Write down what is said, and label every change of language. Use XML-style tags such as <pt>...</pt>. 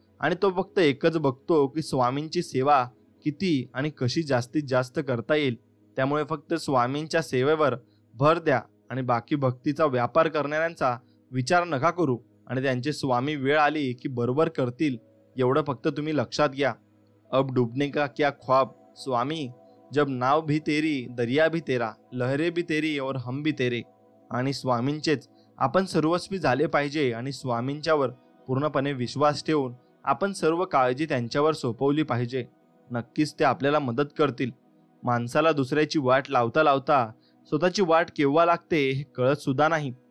<mr>आणि तो फक्त एकच बघतो की स्वामींची सेवा किती आणि कशी जास्तीत जास्त करता येईल. त्यामुळे फक्त स्वामींच्या सेवेवर भर द्या आणि बाकी भक्तीचा व्यापार करणाऱ्यांचा विचार नका करू. आणि त्यांचे स्वामी वेळ आली की बरोबर करतील, एवढं फक्त तुम्ही लक्षात घ्या.</mr> <hi>अब डूबने का क्या ख्वाब स्वामी, जब नाव भी तेरी दरिया भी तेरा, लहरे भी तेरी और हम भी तेरे.</hi> <mr>आणि स्वामींचेच आपण सर्वस्वी झाले पाहिजे आणि स्वामींच्यावर पूर्णपणे विश्वास ठेवून आपण सर्व काळजी त्यांच्यावर सोपवली पाहिजे. नक्कीच ते आपल्याला मदत करतील. माणसाला दुसऱ्याची वाट लावता लावता स्वतःची वाट केव्हा लागते हे कळत सुद्धा नाही.</mr>